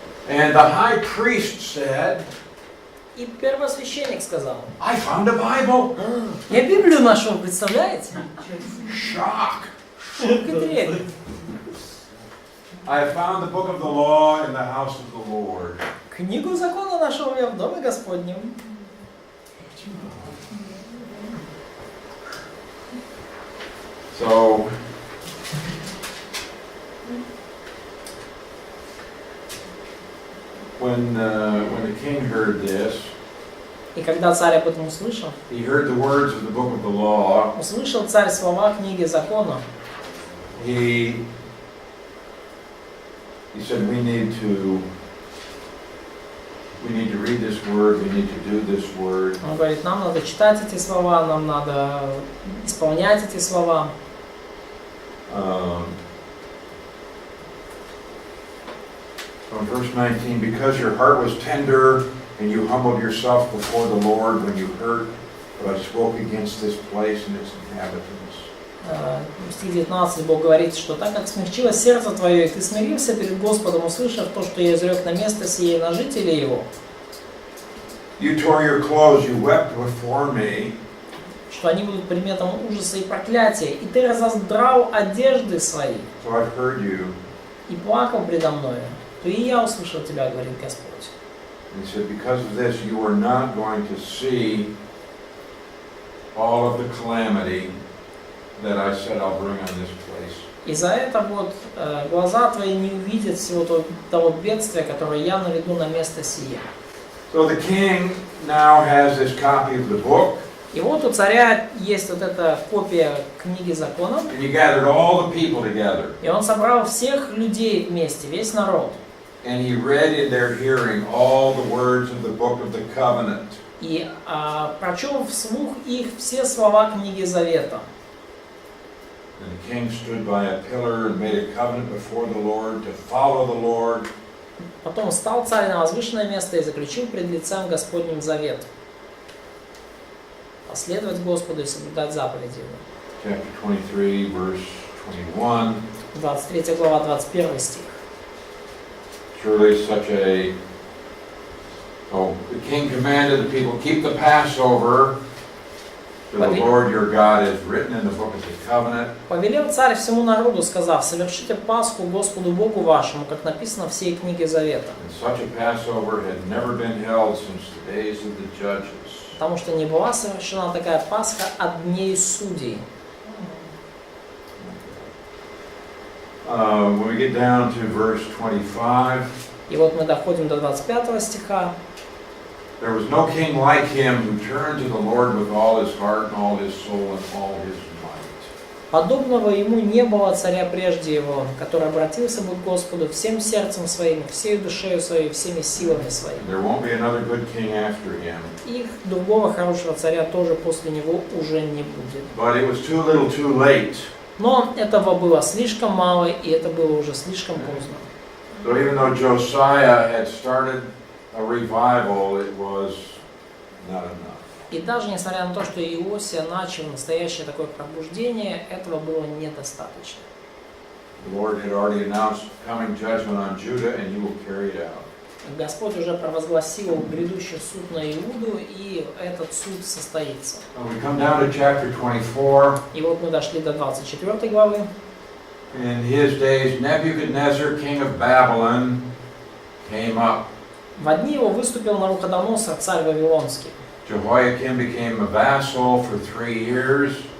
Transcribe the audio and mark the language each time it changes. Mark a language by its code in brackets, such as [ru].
[en] And the high priest said, [ru] И первосвященник сказал, [en] I found a Bible. [ru] Я Библию нашел, представляете? [en] Shock. [ru] Шутка древняя. [en] I found the book of the law in the house of the Lord. [ru] Книгу закона нашел я в доме Господнем. [en] So when the king heard this, [ru] И когда царь об этом услышал, [en] he heard the words of the book of the law. [ru] услышал царь слова книги закона, [en] He said, we need to read this word, we need to do this word. [ru] он говорит, нам надо читать эти слова, нам надо исполнять эти слова. [en] From verse 19, because your heart was tender and you humbled yourself before the Lord when you heard what I spoke against this place and its inhabitants. [ru] стих 19, Бог говорит, что так как смягчилось сердце твое, и ты смирился перед Господом, услышав то, что я изрек на место сие на жителей его, [en] You tore your clothes, you wept before me. [ru] что они будут предметом ужаса и проклятия, и ты разодрал одежды свои [en] So I've heard you. [ru] и плакал предо мною, то и я услышал тебя, говорит Господь. [en] And he said, because of this, you are not going to see all of the calamity that I said I'll bring on this place. [ru] И за это вот глаза твои не увидят всего того бедствия, которое я наведу на место сие. [en] So the king now has this copy of the book. [ru] И вот у царя есть вот эта копия книги законов. [en] And he gathered all the people together. [ru] И он собрал всех людей вместе, весь народ. [en] And he read in their hearing all the words of the book of the covenant. [ru] И прочел вслух их все слова книги Завета. [en] And the king stood by a pillar and made a covenant before the Lord to follow the Lord. [ru] Потом встал царь на возвышенное место и заключил пред лицем Господним завет. Последовать Господу и соблюдать заповеди его. [en] Chapter 23, verse 21. [ru] 23 глава, 21 стих. [en] Surely such a... Oh, the king commanded the people, keep the Passover to the Lord your God is written in the book of the covenant. [ru] Повелел царь всему народу, сказав, совершите Пасху Господу Богу вашему, как написано в всей книге Завета. [en] And such a Passover had never been held since the days of the judges. [ru] Потому что не была совершена такая Пасха от дней судей. [en] When we get down to verse 25, [ru] И вот мы доходим до 25 стиха. [en] there was no king like him who turned to the Lord with all his heart and all his soul and all his might. [ru] Подобного ему не было царя прежде его, который обратился бы к Господу всем сердцем своим, всей душею своей, всеми силами своими. [en] There won't be another good king after him. [ru] И другого хорошего царя тоже после него уже не будет. [en] But it was too little too late. [ru] Но этого было слишком мало, и это было уже слишком поздно. [en] So even though Josiah had started a revival, it was not enough. [ru] И даже несмотря на то, что Иосия начал настоящее такое пробуждение, этого было недостаточно. [en] The Lord had already announced coming judgment on Judah, and He will carry it out. [ru] Господь уже провозгласил грядущий суд на Иуду, и этот суд состоится. [en] We come down to chapter 24. [ru] И вот мы дошли до 24 главы. [en] In his days, Nebuchadnezzar, king of Babylon, came up. [ru] В одни его выступил Навуходоносор, царь Вавилонский. [en] Jehoiakim became a vassal for 3 years.